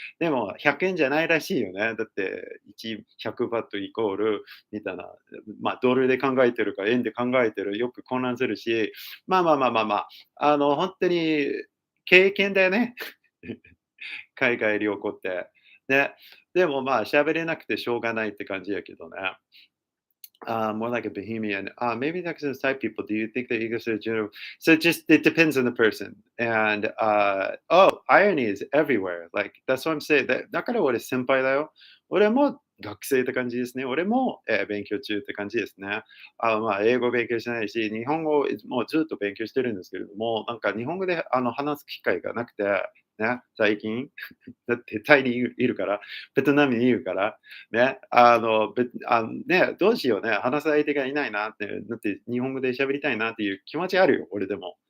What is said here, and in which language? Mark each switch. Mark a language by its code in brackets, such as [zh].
[ja] でも100円じゃないらしいよね。だって100バットイコールみたいな、まあドルで考えてるか円で考えてる、よく混乱するし、まあまあまあまあまあ、本当に経験だよね。海外旅行って。ね。でもまあ喋れなくてしょうがないって感じやけどね。 [en] More like a bohemian. Maybe that's the type people. Do you think that egos are general? So it depends on the person. And irony is everywhere. Like that's what I'm saying. [ja] だから俺先輩だよ。俺も学生って感じですね。俺も、勉強中って感じですね。まあ、英語勉強してないし、日本語をもうずっと勉強してるんですけれども、なんか日本語で話す機会がなくて、ね、最近。だってタイにいるから、ベトナムにいるから、ね、ね、どうしようね、話す相手がいないなって、だって日本語で喋りたいなっていう気持ちあるよ、俺でも。